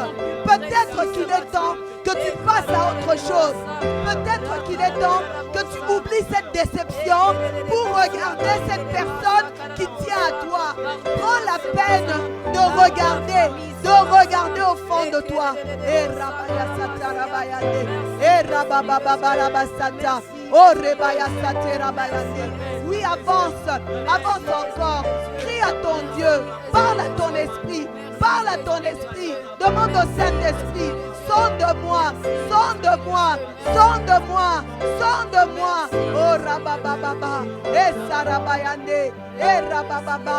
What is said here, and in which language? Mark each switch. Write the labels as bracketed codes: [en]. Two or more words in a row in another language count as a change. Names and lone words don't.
[fr] Peut-être qu'il est temps que tu passes à autre chose. Peut-être qu'il est temps que tu oublies cette déception pour regarder cette personne qui tient à toi. Prends la peine de regarder au fond de toi. Et Rabaya Sata Rabayande. Et Rabababa Rabasata. Oh Rebaya Sata Rabayande. Oui, avance encore. Crie à ton Dieu. Parle à ton esprit. Parle à ton esprit. Demande au Saint-Esprit. Sonde-moi. Oh Rabababa. Et Sarabayande. Et Rabababa.